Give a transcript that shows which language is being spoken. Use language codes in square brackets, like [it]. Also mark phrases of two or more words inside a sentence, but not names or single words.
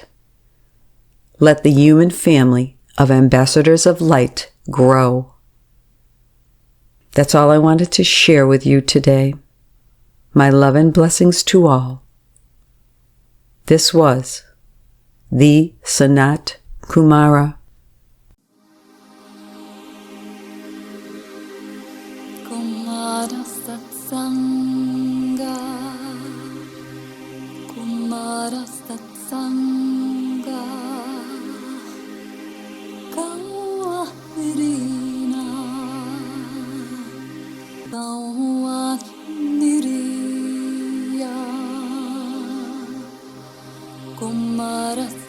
[en] Let the human family of ambassadors of light grow. That's all I wanted to share with you today. My love and blessings to all. This was the SANAT Kumara. Kumara Satsanga, Kumara Satsanga, Kawahrina, Kawahniriya, Kumara